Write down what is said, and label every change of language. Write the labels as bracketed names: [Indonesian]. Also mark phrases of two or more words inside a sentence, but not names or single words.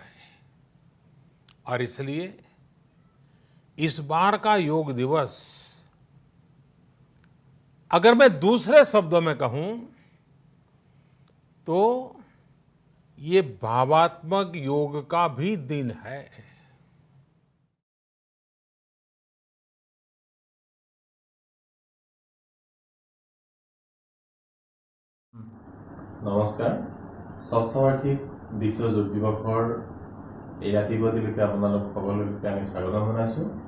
[Hindi] और इसलिए इस बार का योग दिवस, अगर मैं दूसरे शब्दों में कहूं तो ये भावात्मक योग का भी दिन है। [Assamese] নমস্কাৰ। ষষ্ঠ বাৰ্ষিক বিশ্ব যোগ দিৱসৰ এই ৰাতিপুৱালৈকে আপোনালোক সকলোকে আমি স্বাগতম জনাইছোঁ।